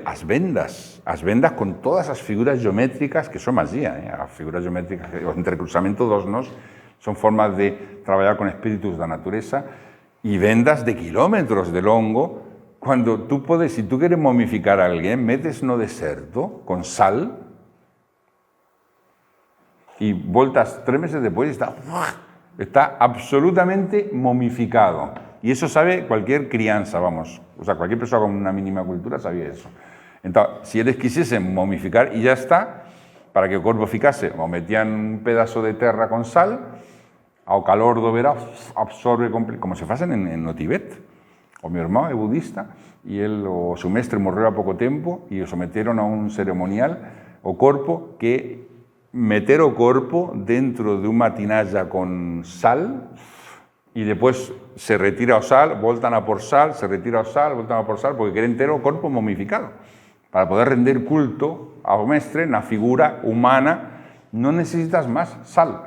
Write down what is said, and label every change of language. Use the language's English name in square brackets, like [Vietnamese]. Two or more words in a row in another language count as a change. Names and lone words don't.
[Galician] as vendas con todas as figuras geométricas, que son magia, as figuras geométricas, o entrecruzamento dos nós, son formas de traballar con espíritus da natureza, e vendas de kilómetros de longo, cando tú podes, se tú queres momificar a alguén, metes no deserto con sal, e voltas 3 meses depois e está absolutamente momificado. [Spanish] Y eso sabe cualquier crianza, vamos. O sea, cualquier persona con una mínima cultura sabía eso. Entonces, si [Galician] eles quisiesen momificar [Spanish] y ya está, [Galician] para que o corpo ficase, o metían un pedazo de terra con sal, ao calor do verao absorbe, como se facen no Tibet. O meu irmão é budista e o seu mestre morreu há pouco tempo e o someteron a un ceremonial o corpo que meter o corpo dentro de unha tinalla con sal e depois se retira o sal, voltan a por sal, se retira o sal, voltan a por sal, porque queren ter o corpo momificado. Para poder render culto ao mestre na figura humana non necesitas máis sal.